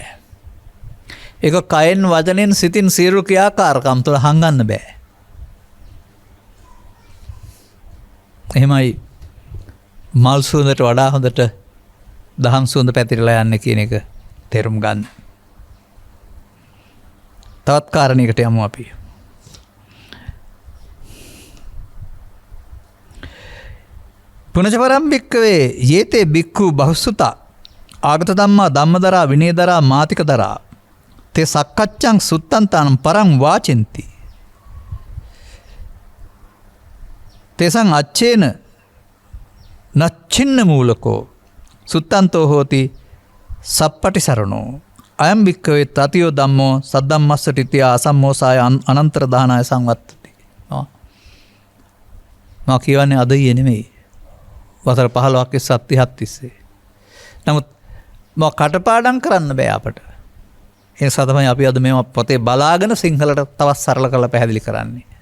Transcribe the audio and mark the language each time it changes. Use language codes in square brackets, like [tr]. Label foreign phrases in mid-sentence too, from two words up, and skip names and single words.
[si] ඒක කයෙන් වචනෙන් සිතින් සියලු ක්‍රියාකාරකම් තුළ හංගන්න බෑ. එහෙමයි මල් සුවඳට වඩා හොඳට දහම් සුවඳ පැතිරලා යන්න කියන එක තේරුම් ගන්න. තවත් කාරණයකට යමු අපි. [pi] පුනචපරම් භික්කවේ යේතේ භික්ඛු බහුසුතා ආගත ධම්මා ධම්මදරා විනයදරා මාතිකදරා තේ සක්කච්ඡං සුත්තන්තානම් පරං වාචෙන්ති තේසං අච්චේන නච්චින්න මූලකෝ සුත්තන්තෝ හෝති සප්පටි සරණෝ අයම් භික්කවේ තතියෝ ධම්මෝ සද්ධම්මස්සට ඉතියා අසම්මෝසාය අනන්තර දානාය සංවත්තති. [si] මා කියවන්නේ අද ඊයේ නෙමෙයි. වසර 15ක් සත්‍ය හත් තිස්සේ. නමුත් මම කටපාඩම් කරන්න බෑ අපට. ඒ නිසා තමයි අපි අද මේව පොතේ බලාගෙන සිංහලට තවත් සරල කරලා පැහැදිලි කරන්නේ.